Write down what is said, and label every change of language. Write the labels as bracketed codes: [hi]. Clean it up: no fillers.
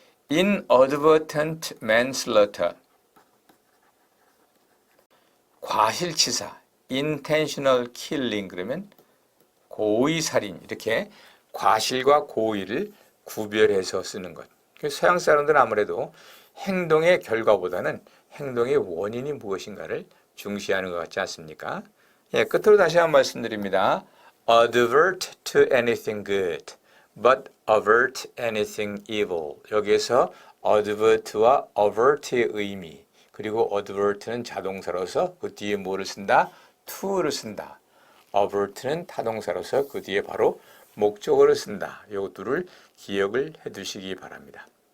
[ko] inadvertent manslaughter, 과실치사, intentional killing 그러면 고의살인, 이렇게 과실과 고의를 구별해서 쓰는 것. 서양 사람들은 아무래도 행동의 결과보다는 행동의 원인이 무엇인가를 중시하는 것 같지 않습니까? 예, 끝으로 다시 한번 말씀드립니다. [en] Advert to anything good, but avert anything evil. [ko] 여기에서 advert와 avert의 의미, 그리고 advert는 자동사로서 그 뒤에 뭐를 쓴다? to를 쓴다. avert는 타동사로서 그 뒤에 바로 목적어를 쓴다. 이것들을 기억을 해두시기 바랍니다.